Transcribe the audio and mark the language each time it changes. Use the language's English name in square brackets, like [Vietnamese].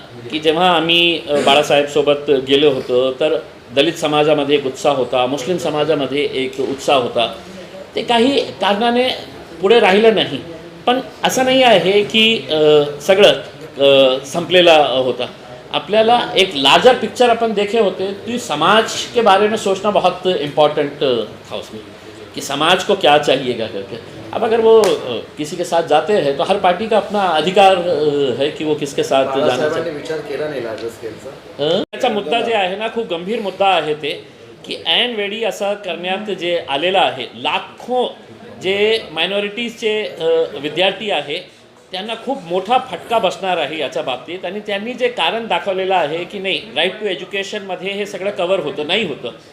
[Marathi] की जेव्हा आम्ही बाळासाहेबसोबत गेलो होतो तर दलित समाजामध्ये एक उत्साह होता, मुस्लिम समाजामध्ये एक उत्साह होता. ते काही कारणाने पुढे राहिलं नाही. पण असं नाही आहे की सगळं संपलेला होता. आपल्याला एक [Hindi] लार्जर पिक्चर अपन देखे होते तो समाज के बारे में सोचना बहुत इम्पॉर्टेंट था उसमें, कि समाज को क्या चाहिएगा करके. अब अगर वो किसी के साथ जाते हैं तो हर पार्टी का अपना अधिकार है की वो किसके साथ जाना चाहिए. [Marathi] बाळासाहेबांनी विचार केला नाही लार्जर स्केलचा. त्याचा मुद्दा जे आहे ना, खूप गंभीर मुद्दा आहे ते, की ऐन वेळी असं करण्यात जे आलेलं आहे. लाखो जे मायनॉरिटीजचे विद्यार्थी आहे त्यांना खूप मोठा फटका बसणार आहे याच्या बाबतीत. आणि त्यांनी जे कारण दाखवलेलं आहे की नाही, राईट टू एज्युकेशनमध्ये हे सगळं कवर होतं, नाही होतं.